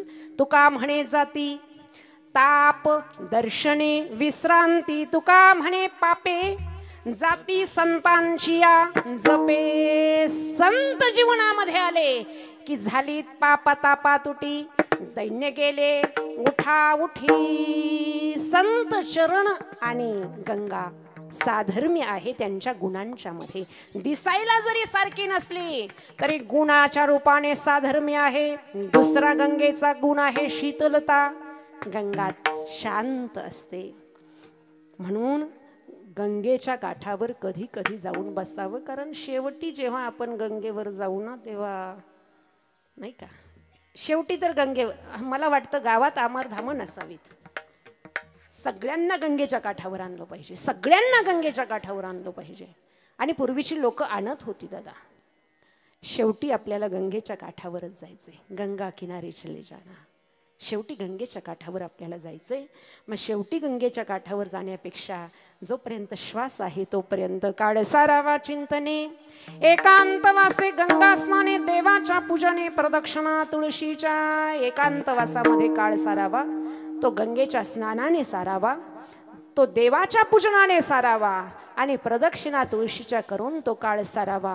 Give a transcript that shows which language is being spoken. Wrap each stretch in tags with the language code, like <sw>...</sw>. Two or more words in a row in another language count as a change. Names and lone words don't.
<mr>तुका म्हणे जाती ताप दर्शने विश्रांती, तुका म्हणे पापे जाती संतांची या जपे. संत जीवनामध्ये आले की झाली पाप तापा तुटी, दैन्य गेले उठा उठी. संत चरण आणि गंगा साधर्म्य आहे त्यांच्या गुणांच्या मध्ये. दिसायला जरी सारखी नसली तरी गुणाच्या रूपाने साधर्म्य आहे. दुसरा गंगेचा गुण आहे शीतलता. गंगा शांत असते. म्हणून गंगेच्या काठावर कधी कधी जाऊन बसावं, कारण शेवटी जेव्हा आपण गंगेवर जाऊ ना तेव्हा नाही का, शेवटी तर गंगेवर मला वाटतं गावात आमरधाम नसावीत. सगळ्यांना गंगेच्या काठावर आणलं पाहिजे, सगळ्यांना गंगेच्या काठावर आणलं पाहिजे. आणि पूर्वीची लोक आणत होती दादा. शेवटी आपल्याला गंगेच्या काठावरच जायचंय.</mr> <hi>गंगा किनारे चले जाना,</hi> <mr>शेवटी गंगेच्या काठावर आपल्याला जायचंय. मग शेवटी गंगेच्या काठावर जाण्यापेक्षा जोपर्यंत श्वास आहे तोपर्यंत काळ सारावा चिंतने. एकांतवासे गंगा स्नाने देवाच्या पूजने प्रदक्षिणा तुळशीच्या. एकांतवासामध्ये काळ सारावा, तो गंगेच्या स्नानाने सारावा, तो देवाच्या पूजनाने सारावा आणि प्रदक्षिणा तुळशीच्या करून तो काळ सारावा.</mr>